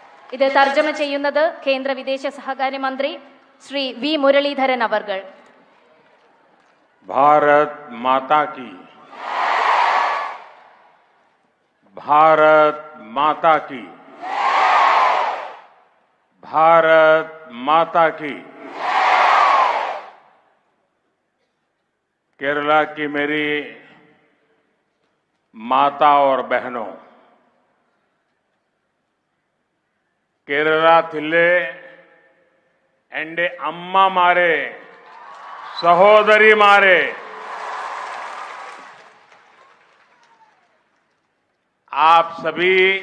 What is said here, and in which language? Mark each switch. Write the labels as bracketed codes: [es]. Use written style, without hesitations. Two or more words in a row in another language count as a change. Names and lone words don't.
[ml] ഇത് തർജ്ജമ ചെയ്യുന്നത് കേന്ദ്ര വിദേശ സഹകാര്യ മന്ത്രി ശ്രീ വി മുരളീധരൻ അവർകൾ. [hi] भारत माता की, भारत माता की, भारत माता की। केरला की मेरी माता और बहनों, [ml] കേരളത്തിലെ എന്റെ അമ്മമാരെ സഹോദരിമാരെ, [hi] आप सभी